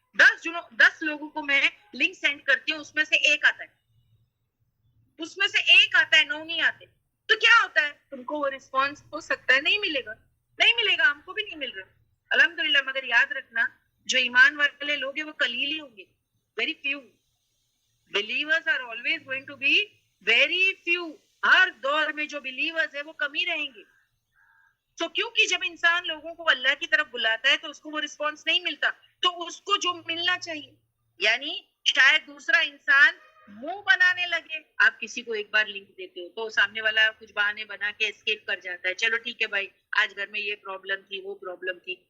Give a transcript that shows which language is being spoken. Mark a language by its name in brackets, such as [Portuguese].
[Urdu] 10 لوگوں کو میں لنک سینڈ کرتی ہوں، اس میں سے ایک آتا ہے، اس میں سے ایک آتا ہے، 9 نہیں آتے. تو کیا ہوتا ہے؟ تم کو وہ رسپانس ہو سکتا ہے نہیں ملے گا، نہیں ملے گا، ہم کو بھی نہیں مل رہا الحمدللہ. مگر یاد رکھنا جو ایمان والے لوگ ہیں وہ قلیل ہی ہوں گے، very few. [English] Believers are always going to be very few. [Urdu] ہر دور میں جو believers ہیں وہ کم ہی رہیں گے. تو کیونکہ جب انسان لوگوں کو اللہ کی طرف بلاتا ہے تو اس کو وہ رسپانس نہیں ملتا، تو اس کو جو ملنا چاہیے، یعنی شاید دوسرا انسان منہ بنانے لگے. آپ کسی کو ایک بار لنک دیتے ہو تو سامنے والا کچھ بہانے بنا کے اسکیپ کر جاتا ہے، چلو ٹھیک ہے بھائی آج گھر میں یہ پرابلم تھی وہ پرابلم تھی.